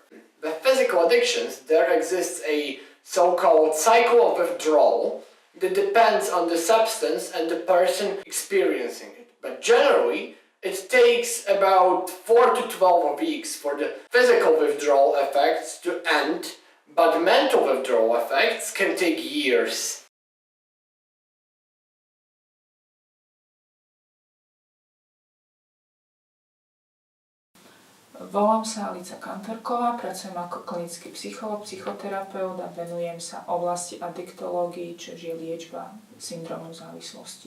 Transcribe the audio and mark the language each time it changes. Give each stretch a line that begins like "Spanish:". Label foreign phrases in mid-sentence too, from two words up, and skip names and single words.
English: With physical addictions, there exists a so-called cycle of withdrawal that depends on the substance and the person experiencing it. But generally, it takes about 4 to 12 weeks for the physical withdrawal effects to end, but mental withdrawal effects can take years.
Slovak: Volám sa Alica Kantorková, pracujem ako klinický psychológ, psychoterapeut a venujem sa oblasti adiktológii, čo je liečba syndromu závislosti.